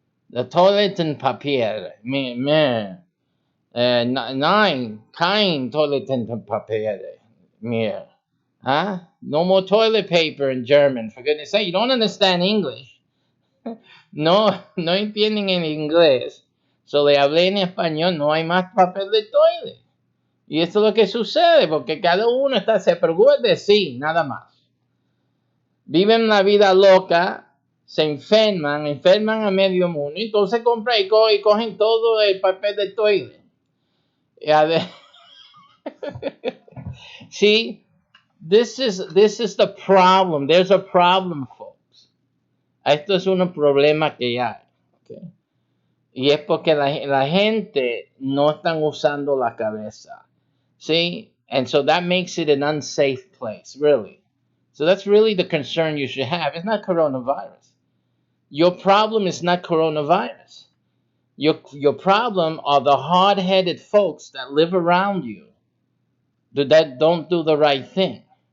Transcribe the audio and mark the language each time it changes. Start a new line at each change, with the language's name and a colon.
German: The toilet and papier. Man. Nine. Kein toilet and papier. Mehr. Huh?
English: No more toilet paper in German. For goodness sake, you don't understand English.
Spanish: No entienden en inglés. So le hablé en español, no hay más papel de toilet. Y esto es lo que sucede, porque cada uno se preocupa de sí, nada más. Viven la vida loca, se enferman a medio mundo, y entonces compran y cogen todo el papel de toilet.
English: See, this is the problem. There's a problem, folks.
Spanish: Esto es un problema que hay. Okay? Y es porque la gente no están usando la cabeza.
English: See? And so that makes it an unsafe place, really. So that's really the concern you should have. It's not coronavirus. Your problem is not coronavirus. Your problem are the hard-headed folks that live around you that don't do the right thing.